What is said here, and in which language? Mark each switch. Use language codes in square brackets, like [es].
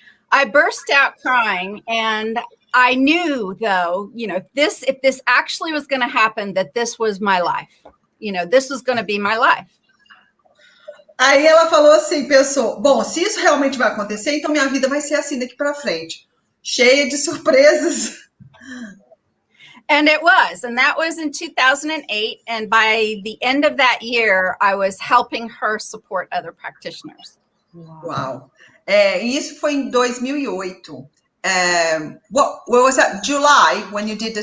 [en] I burst out crying, and I knew, though, if this actually was going to happen, that this was my life. This was going to be my life. [pt] Aí ela falou assim, pensou, bom, se isso realmente vai acontecer, então minha vida vai ser assim daqui para frente, cheia de surpresas. [en] And it was, and that was in 2008, and by the end of that year, I was helping her support other practitioners. [pt] Uau! E isso foi em 2008. [en] what was that? July when you did the